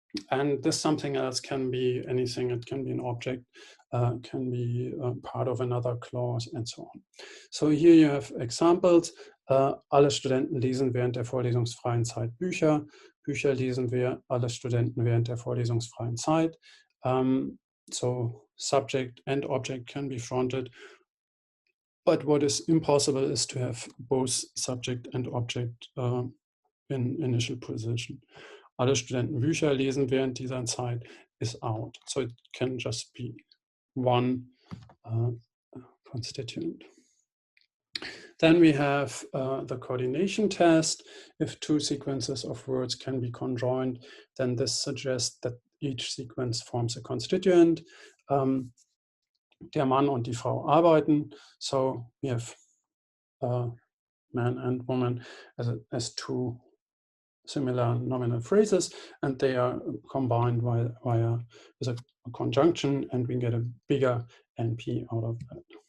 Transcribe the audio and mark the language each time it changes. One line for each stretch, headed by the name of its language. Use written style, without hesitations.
English: And this something else can be anything. It can be an object, can be part of another clause, and so on. So here you have examples.
German: Alle Studenten lesen während der vorlesungsfreien Zeit Bücher. Bücher lesen wir, alle Studenten während der vorlesungsfreien Zeit.
English: So subject and object can be fronted. But what is impossible is to have both subject and object in initial position.
German: Alle Studenten Bücher lesen während dieser Zeit
English: is out. So it can just be one constituent. Then we have the coordination test. If two sequences of words can be conjoined, then this suggests that each sequence forms a constituent.
German: Der Mann und die Frau arbeiten.
English: So we have man and woman as two similar nominal phrases, and they are combined via with a conjunction, and we get a bigger NP out of that.